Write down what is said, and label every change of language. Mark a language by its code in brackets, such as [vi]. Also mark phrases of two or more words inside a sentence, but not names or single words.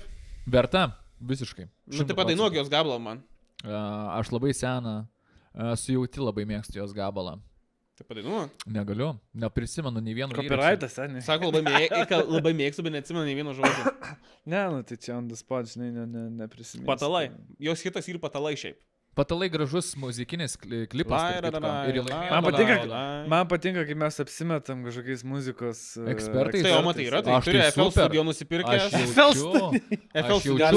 [lt] Verta, visiškai. Nu, tai padainuok jos gabalą man. Aš labai seną, sujauti labai mėgstu jos gabalą. Tai padainuok. Negaliu, neprisimenu nei vieno. Copyrightas, seniai. Sako, labai mėgstu, bet neatsimenu nei vieno žodžio. Ne, nu tai čia [en] on the spot, [lt] žinai, neprisimenu. Patalai. Jos hitas ir patalai šiaip. Patalai gražus muzikinis klipas. Man patinka, kai mes apsimetam kažkokiais muzikos ekspertais. Tai o matai yra, tai turi FL studio nusipirkęs. FL studio.